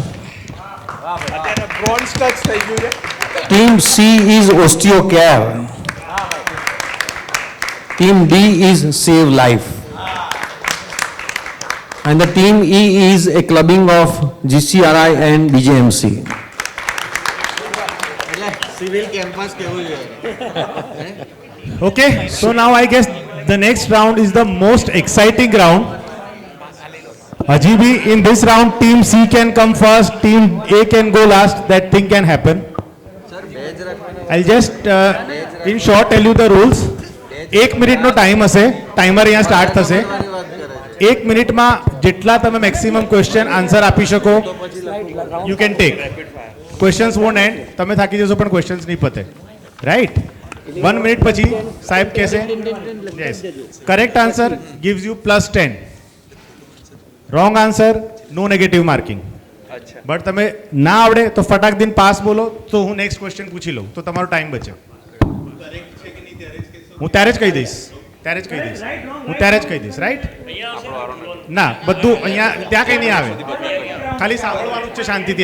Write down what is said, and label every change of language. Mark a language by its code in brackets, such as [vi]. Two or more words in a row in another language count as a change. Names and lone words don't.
[en] Team C is Osteocare. Team D is Save Life. And the team E is a clubbing of GCRI and BJMC. civil campus [gu] કેવું છે [en] Okay, so now I guess the next round is the most exciting round. Ajibi, in this round, team C can come first, team A can go last. That thing can happen. I'll just in short tell you the rules. [gu] 1 મિનિટ નો ટાઈમ હશે, ટાઈમર અહીંયા સ્ટાર્ટ થશે. 1 મિનિટમાં જેટલા તમે [en] maximum question answer [gu] આપી શકો, [en] you can take. Questions won't end. [gu] તમે થાકી જશો પણ questions નહીં પતે. Right? 1 મિનિટ પછી સાહેબ કહેશે. [en] Yes. Correct answer gives you +10. Wrong answer, no negative marking. [gu] બટ તમે ના આવડે તો ફટાક દિન પાસ બોલો તો હું [en] next question [gu] પૂછી લઉં તો તમારો ટાઈમ બચે. હું ત્યારે જ કહી દઈશ રાઈટ. ના બધું અહીંયા ત્યાં કંઈ નહીં આવે, ખાલી સાંભળવાનું જ છે શાંતિથી.